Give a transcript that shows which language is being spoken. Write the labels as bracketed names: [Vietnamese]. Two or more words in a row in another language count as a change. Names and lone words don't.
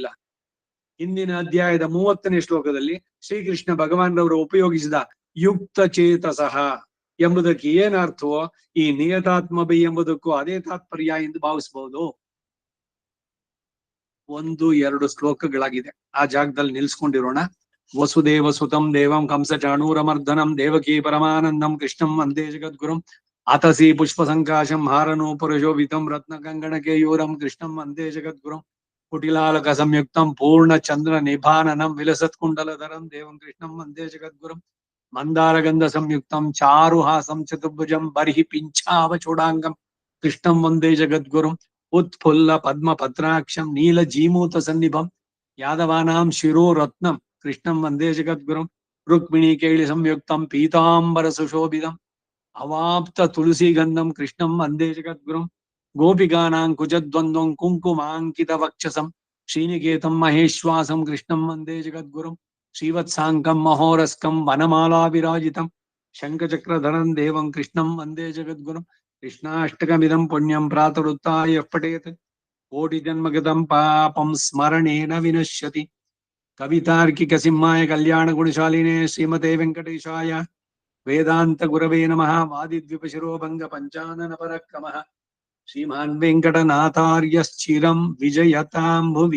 [Kannada] ಹಿಂದಿನ ಅಧ್ಯಾಯದ 30ನೇ ಶ್ಲೋಕದಲ್ಲಿ ಶ್ರೀಕೃಷ್ಣ ಭಗವಾನ್ರವರು ಉಪಯೋಗಿಸಿದ [Sanskrit] ಯುಕ್ತ ಚೇತಸಃ [Kannada] ಎಂಬುದಕ್ಕೆ ಏನ್ ಅರ್ಥವೋ ಈ ನಿಯತಾತ್ಮಭಿ ಎಂಬುದಕ್ಕೂ ಅದೇ ತಾತ್ಪರ್ಯ ಎಂದು ಭಾವಿಸಬಹುದು. 1-2 ಶ್ಲೋಕಗಳಾಗಿದೆ, ಆ ಜಾಗದಲ್ಲಿ ನಿಲ್ಸ್ಕೊಂಡಿರೋಣ. [Sanskrit] ವಸುದೇವ ಸುತಂ ದೇವಂ ಕಂಸ ಚಾಣೂರಮರ್ದನಂ ದೇವಕೀ ಪರಮಾನಂದಂ ಕೃಷ್ಣಂ ವಂದೇ ಜಗದ್ಗುರುಂ ಅತಸಿ ಪುಷ್ಪ ಸಂಕಾಶಂ ಹಾರನೋ ಪುರುಷೋಭಿತಂ ರತ್ನ ಕಂಗಣ ಕೇಯೂರಂ ಕೃಷ್ಣಂ ವಂದೇ ಜಗದ್ಗುರುಂ ಕುಟಿಲಾಲಕ ಸಂಯುಕ್ತಂ ಪೂರ್ಣ ಚಂದ್ರ ನಿಭಾನನಂ ವಿಲಸತ್ ಕುಂಡಲಧರಂ ದೇವಂ ಕೃಷ್ಣಂ ವಂದೇ ಜಗದ್ಗುರುಂ ಮಂದಾರಗಂಧ ಸಂಯುಕ್ತಂ ಚಾರುಹಾಸಂ ಚತುರ್ಭುಜಂ ಬರ್ಹಿ ಪಿಂಚಾವಚೂಡಾಂಗಂ ಕೃಷ್ಣಂ ವಂದೇ ಜಗದ್ಗುರುಂ ಉತ್ಫುಲ್ಲ ಪದ್ಮ ಪತ್ರಾಕ್ಷಂ ನೀಲ ಜೀಮೂತ ಸನ್ನಿಭಂ ಯಾದವಾನಾಂ ಶಿರೋ ರತ್ನಂ ಕೃಷ್ಣಂ ವಂದೇ ಜಗದ್ಗುರುಂ ರುಕ್ಮಿಣಿ ಕೇಳಿ ಸಂಯುಕ್ತಂ ಪೀತಾಂಬರ ಸುಶೋಭಿತಂ ಅವಾಪ್ತ ತುಳಸಿ ಗಂಧಂ ಕೃಷ್ಣಂ ವಂದೇ ಜಗದ್ಗುರುಂ ಗೋಪಿಕಾನಾಂ ಕುಜದ್ವಂದ್ವಂ ಕುಂಕುಮಾಂಕಿತ ವಕ್ಷಸಂ ಶ್ರೀನಿಕೇತಂ ಮಹೇಶ್ವಾಸಂ ಕೃಷ್ಣಂ ವಂದೇ ಜಗದ್ಗುರುಂ ಶ್ರೀವತ್ಸಾಂಕಂ ಮಹೋರಸ್ಕಂ ವನಮಾಲಾ ವಿರಾಜಿತಂ ಶಂಖಚಕ್ರಧರಂ ದೇವಂ ಕೃಷ್ಣಂ ವಂದೇ ಜಗದ್ಗುರುಂ ಕೃಷ್ಣಾಷ್ಟಕಮಿದಂ ಪುಣ್ಯಂ ಪ್ರಾತರುತ್ತಾಯ ಪಠೇತ್ ಕೋಟಿ ಜನ್ಮಗತಂ ಪಾಪಂ ಸ್ಮರಣೇನ ವಿನಶ್ಯತಿ. ಕವಿತಾರ್ಕಿಕ ಸಿಂಹಾಯ ಕಲ್ಯಾಣ ಗುಣಶಾಲಿನೇ ಶ್ರೀಮತೆ ವೆಂಕಟೇಶಾಯ ವೇದಾಂತ ಗುರವೇ ನಮಃ. ವಾದಿದ್ವಿಪ ಶಿರೋಭಂಗ ಪಂಚಾನನ ಪರಕ್ರಮಃ ಶ್ರೀಮಾನ್ ವೆಂಕಟನಾಥಾರ್ಯಶ್ಚಿರಂ ವಿಜಯತಾಂ ಭುವಿ.